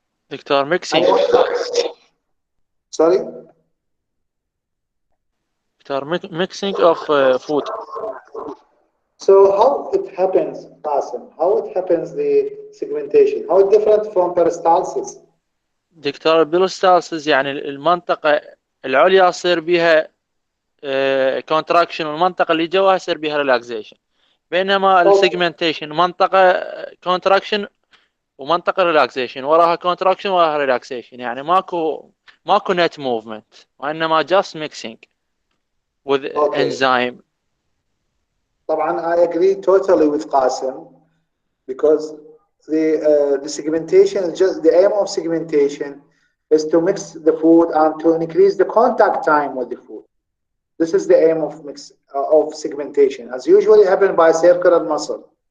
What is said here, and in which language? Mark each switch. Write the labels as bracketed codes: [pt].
[ar] دكتور mixing. [en] Sorry? Doctor mixing of food. So how it happens, Qasim? How it happens the segmentation? How it different from peristalsis? [ar] دكتور البيروستالسيس يعني المنطقة العليا يصير بها كونتراكشن، والمنطقة اللي جواها يصير بها ريلاكسيشن، بينما السيجمنتيشن منطقة كونتراكشن ومنطقة ريلاكسيشن، وراها كونتراكشن وراها ريلاكسيشن، يعني ماكو نت موفمنت، وانما جاست ميكسينج [en] with enzyme. طبعا I agree totally with Qasim, because the segmentation is just the aim of segmentation is to mix the food and to increase the contact time with the food. This is the aim of segmentation, as usually happen by circular muscle.